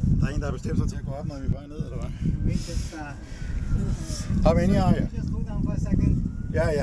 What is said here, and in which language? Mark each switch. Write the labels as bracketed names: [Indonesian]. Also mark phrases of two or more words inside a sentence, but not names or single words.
[Danish] en, der har bestemt sig til at gå op, når vi er ned, eller hvad? [English] How many are you? Just hold down for a second. Yeah.